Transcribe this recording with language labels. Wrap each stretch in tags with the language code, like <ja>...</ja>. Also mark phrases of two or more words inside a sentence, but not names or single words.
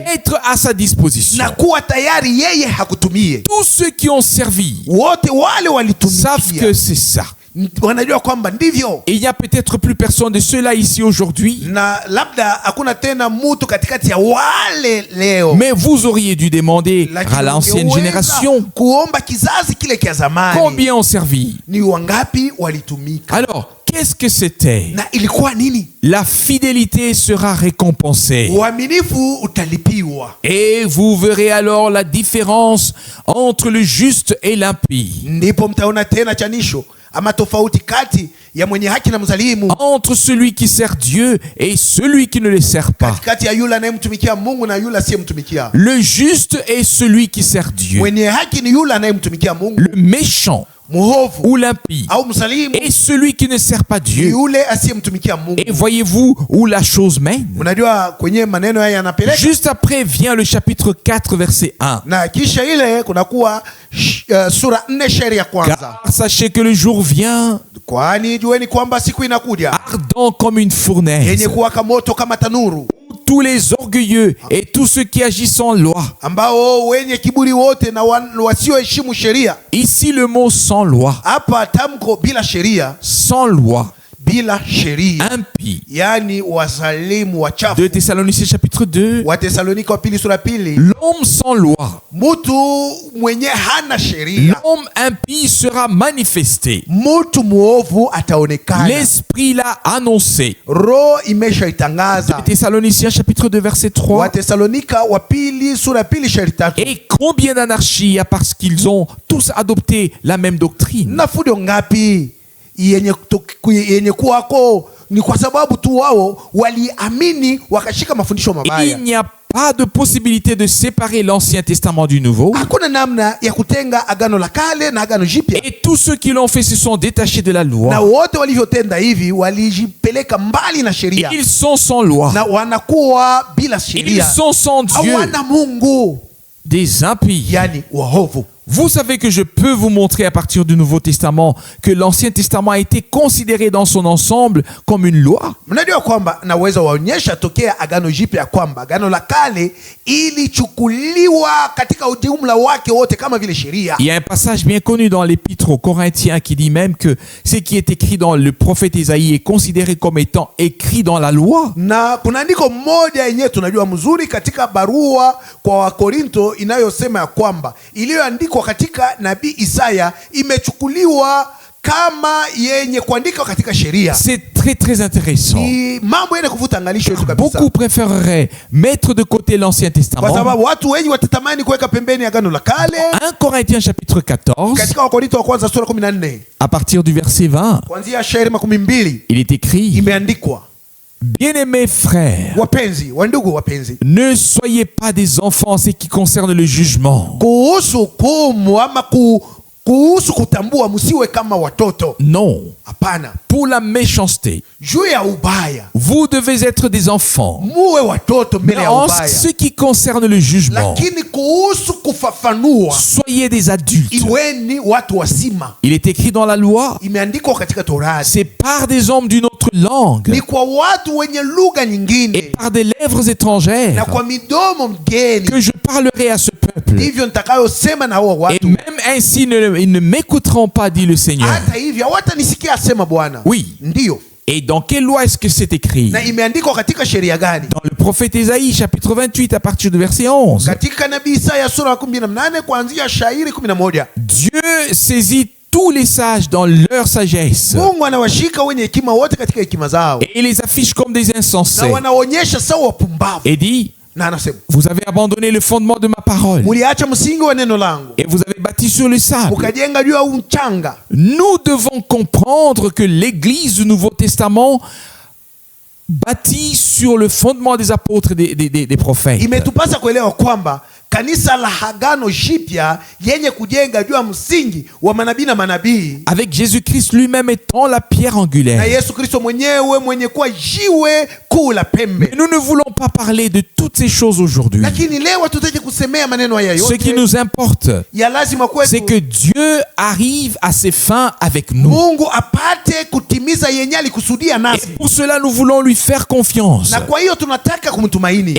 <fr>Être à sa disposition.</fr> <sw>na kuwa tayari yeye hakutumie.</sw> <fr>Tous ceux qui ont servi</fr> <sw>Wote wale</sw> <fr>savent</fr> <sw>walitumikia</sw> <fr>que c'est ça.</fr> <sw>wanajua kwamba ndivyo,</sw> <fr>Et il n'y a peut-être plus personne de ceux-là ici aujourd'hui.</fr> <sw>na labda hakuna tena mutu katikati ya wale leo,</sw> <fr>Mais vous auriez dû demander à l'ancienne</fr> <sw>ungeweza</sw> <fr>génération</fr> <sw>kuomba kizazi kile kia zamani,</sw> <fr>combien ont servi.</fr> <sw>ni wangapi walitumika</sw> <fr>Alors, qu'est-ce que c'était?</fr> <sw>na ilikuwa nini?</sw> <fr>La fidélité sera récompensée.</fr> <sw>Uaminifu utalipiwa.</sw> <fr>Et vous verrez alors la différence entre le juste et l'impie.</fr> <sw>Ndipo mtaona tena chanisho ama tofauti kati ya mwenye haki na mzalimu,</sw> <fr>Entre celui qui sert Dieu et celui qui ne le sert pas.</fr> <sw>katikati ya yule anayemtumikia Mungu na yule asiyemtumikia.</sw> <fr>Le juste est celui qui sert Dieu.</fr> <sw>Mwenye haki ni yule anayemtumikia Mungu,</sw> <fr>Le méchant</fr> <sw>muhovu</sw> <fr>ou l'impie</fr> <sw>au mzalimu</sw> <fr>est celui qui ne sert pas</fr> <sw>ni</sw> <fr>Dieu.</fr> <sw>yule asiyemtumikia Mungu.</sw> <fr>Et voyez-vous où la chose mène?</fr> <sw>Unajua kwenye maneno haya yanapeleka,</sw> <fr>Juste après vient le chapitre 4 verset 1.</fr> <sw>na kisha ile kunakuwa sura 4 shairi ya kwanza.</sw> <fr>Car sachez que le jour vient</fr> <sw>Kwani jueni kwamba siku inakuja</sw> <fr>ardent comme une fournaise,</fr> <sw>yenye kuwaka moto kama tanuru,</sw> <fr>tous les orgueilleux et tous ceux qui agissent en loi.</fr> <sw>ambao wenye kiburi wote na wasioheshimu sheria.</sw> <fr>Ici le mot sans loi.</fr> <sw>Hapa tamko bila sheria,</sw> <fr>Sans loi.</fr> <sw>bila sheria,</sw> <fr>Impie.</fr> <sw>yani wazalimu wachafu.</sw> <fr>2 Thessaloniciens chapitre 2.</fr> <sw>Watesalonika wa pili sura pili.</sw> <fr>L'homme sans loi,</fr> <sw>Mutu mwenye hana sheria,</sw> <fr>l'homme impie sera manifesté.</fr> <sw>mutu muovu ataonekana.</sw> <fr>L'Esprit l'a annoncé.</fr> <sw>Roho imeshaitangaza.</sw> <fr>2 Thessaloniciens chapitre 2 verset 3.</fr> <sw>Watesalonika wa pili sura pili shairi 3.</sw> <fr>Et combien d'anarchie il y a parce qu'ils ont tous adopté la même doctrine.</fr> <sw>Na fujo ngapi yenye kuwako ni kwa sababu tu wao waliamini wakashika mafundisho mabaya.</sw> <fr>Il n'y a pas de possibilité de séparer l'Ancien Testament du Nouveau.</fr> <sw>Hakuna namna ya kutenga agano la kale na agano jipya.</sw> <fr>Et tous ceux qui l'ont fait se sont détachés de la</fr> <sw>Na</sw> <fr>loi.</fr> <sw>wote walivyotenda hivi walijipeleka mbali na sheria,</sw> <fr>Ils sont sans loi.</fr> <sw>na wanakuwa bila</sw> <fr>Ils</fr> <sw>sheria,</sw> <fr>sont sans Dieu,</fr> <sw>hawana Mungu,</sw> <fr>des impies.</fr> <sw>yani wahovu.</sw> <fr>Vous savez que je peux vous montrer à partir du Nouveau Testament que l'Ancien Testament a été considéré dans son ensemble comme une loi.</fr> <sw>Mnajua kwamba naweza waonyesha tokea Agano Jipya kwamba Agano la Kale ilichukuliwa katika ujumla wake wote kama vile sheria.</sw> <fr>Il y a un passage bien connu dans l'Épître aux Corinthiens qui dit même que ce qui est écrit dans le prophète Isaïe est considéré comme étant écrit dans la loi.</fr> <sw>Na kuna andiko moja yenyewe tunajua mzuri katika barua kwa Wakorinto inayosema ya kwamba iliyoandikwa katika nabii Isaya imechukuliwa kama yenye kuandika katika sheria.</sw> <fr>C'est très très intéressant.</fr> <sw>Ni mambo yenye kuvuta angalisho yetu kabisa.</sw> <fr>Beaucoup préféreraient mettre de côté l'Ancien Testament.</fr> <sw>Kwa sababu watu wengi watatamani kuweka pembeni Agano la Kale.</sw> <fr>1 Corinthiens chapitre 14.</fr> <sw>Katika Wakorinto wa kwanza sura 14.</sw> <fr>À partir du verset 20.</fr> <sw>Kuanzia shairi 12.</sw> <fr>Il est écrit:</fr> <sw>Imeandikwa,</sw> <fr>Bien-aimés frères,</fr> <sw>wapenzi, wandugu wapenzi,</sw> <fr>ne soyez pas des enfants en ce qui concerne le jugement.</fr> <sw>kuhusu hukumu ama kuhusu kutambua, msiwe kama watoto.</sw> <fr>Non,</fr> <sw>Hapana,</sw> <fr>pour la méchanceté,</fr> <sw>juu ya ubaya</sw> <fr>vous devez être des enfants.</fr> <sw>muwe watoto mbele ya</sw> <fr>En</fr> <sw>ubaya,</sw> <fr>ce qui concerne le jugement,</fr> <sw>lakini kuhusu kufafanua,</sw> <fr>soyez des adultes.</fr> <sw>iweni watu wazima.</sw> <fr>Il est écrit dans la loi,</fr> <sw>Imeandikwa katika Torati,</sw> <fr>c'est par des hommes d'une autre langue</fr> <sw>ni kwa watu wenye lugha</sw> <fr>et</fr> <sw>nyingine</sw> <fr>par des lèvres</fr> <sw>na</sw> <fr>étrangères</fr> <sw>kwa midomo mgeni,</sw> <fr>que je parlerai à ce peuple.</fr> <sw>ndivyo nitakayosema na hao</sw> <fr>Et</fr> <sw>watu.</sw> <fr>même ainsi, ils ne m'écouteront pas, dit le Seigneur.</fr> <sw>Hata hivyo hawatanisikia, asema Bwana.</sw> <fr>Oui.</fr> <sw>Ndiyo.</sw> <fr>Et dans quelle loi est-ce que c'est écrit?</fr> <sw>Na imeandikwa katika sheria gani?</sw> <fr>Dans le prophète Isaïe, chapitre 28, à partir du verset 11.</fr> <sw>Katika nabii Isaya sura ya 18 kuanzia shairi 11.</sw> <fr>Dieu saisit tous les sages dans leur sagesse</fr> <sw>Mungu anawashika wenye hekima wote katika hekima zao,</sw> <fr>et il les affiche comme des</fr> <sw>na</sw> <fr>insensés.</fr> <sw>wanaonyesha sawa wapumbavu.</sw> <fr>Et dit:</fr> <sw>Na anasema,</sw> <fr>Vous avez abandonné le fondement de ma parole</fr> <sw>muliacha msingi wa neno langu,</sw> <fr>et vous avez bâti sur le sable.</fr> <sw>mukajenga juu ya mchanga.</sw> <fr>Nous devons comprendre que l'Église du Nouveau Testament bâtit sur le fondement des apôtres et des prophètes.</fr> <sw>Imetupasa kuelewa kwamba kanisa la Agano Jipya yenye kujenga juu ya msingi wa manabii na manabii,</sw> <fr>Avec Jésus-Christ lui-même étant la pierre</fr> <sw>na</sw> <fr>angulaire.</fr> <sw>Yesu Kristo mwenyewe mwenye kuwa jiwe kuu la pembe.</sw> <fr>Mais nous ne voulons pas parler de toutes ces choses aujourd'hui.</fr> <sw>Lakini leo hatutaki kusemea maneno haya</sw> <fr>Ce qui</fr> <sw>yote.</sw> <fr>nous importe,</fr> <sw>Ya lazima</sw> <fr>c'est</fr> <sw>kwetu</sw> <fr>que Dieu arrive à ses fins avec nous.</fr> <sw>Mungu apate kutimiza yenye alikusudia</sw> <fr>Et</fr> <sw>nasi,</sw> <fr>pour cela, nous voulons lui faire confiance.</fr> <sw>na kwa hiyo tunataka kumtumaini,</sw>